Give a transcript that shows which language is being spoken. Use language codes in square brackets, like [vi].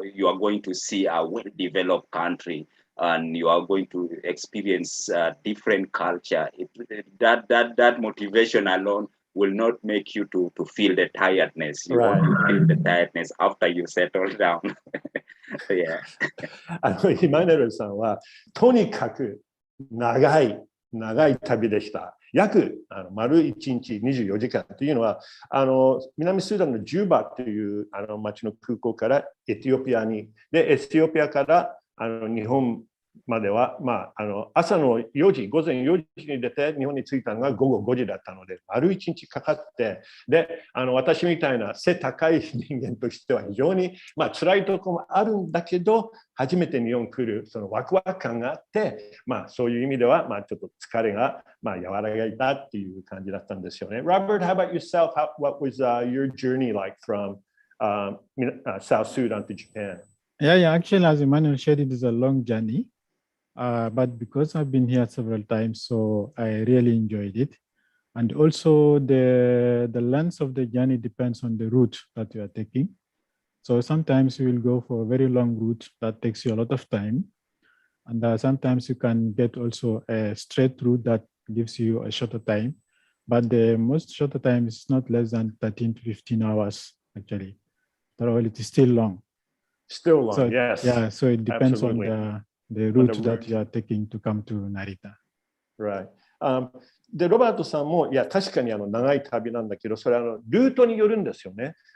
[en] You are going to see a well-developed country, and you are going to experience different culture. That motivation alone will not make you to feel the tiredness. You only feel the tiredness after you settle down. Yeah. [ja] 今成さんはとにかく長い旅でした。約丸1日24時間というのは南スーダンのジュバという町の空港からエチオピアに、でエチオピアから日本までは、朝の午前4時に出て日本に着いたのが午後5時だったので、丸1日かかって、で私みたいな背高い人間としては非常に辛いところもあるんだけど、初めて日本来るそのワクワク感があって、そういう意味ではちょっと疲れが和らいだっていう感じだったんですよね。 [en] Robert, how about yourself? What was your journey like from South Sudan to Japan? Yeah, actually, as Emmanuel shared, it is a long journey. But because I've been here several times, so I really enjoyed it. And also the length of the journey depends on the route that you are taking. So sometimes you will go for a very long route that takes you a lot of time. And sometimes you can get also a straight route that gives you a shorter time. But the most shorter time is not less than 13 to 15 hours, actually. So it is still long. Still long, so, yes. Yeah, so it depends Absolutely. on the route that you are taking to come to Narita. Right. [ja] で、ロバートさんも、いや、確かに長い旅なんだけど、それはルートによるんですよね。